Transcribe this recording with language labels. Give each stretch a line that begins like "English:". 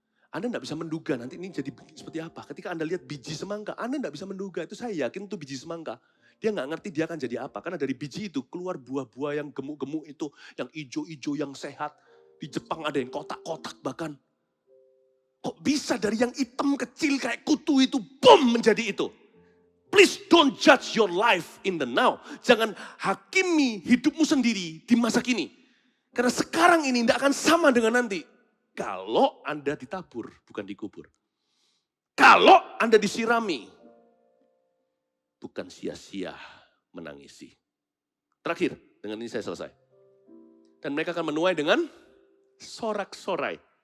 Indonesian: Anda tidak bisa menduga nanti ini jadi seperti apa. Ketika Anda lihat biji semangka, Anda tidak bisa menduga. Itu saya yakin itu biji semangka. Dia nggak ngerti dia akan jadi apa. Karena dari biji itu keluar buah-buah yang gemuk-gemuk itu. Yang ijo-ijo, yang sehat. Di Jepang ada yang kotak-kotak bahkan. Kok bisa dari yang hitam kecil kayak kutu itu, boom menjadi itu.
English: Please don't judge your life in the now.
Indonesian: Jangan hakimi hidupmu sendiri di masa kini. Karena sekarang ini tidak akan sama dengan nanti. Kalau Anda ditabur, bukan dikubur. Kalau Anda disirami, bukan sia-sia menangisi. Terakhir, dengan ini saya selesai. Dan mereka akan menuai dengan sorak-sorai.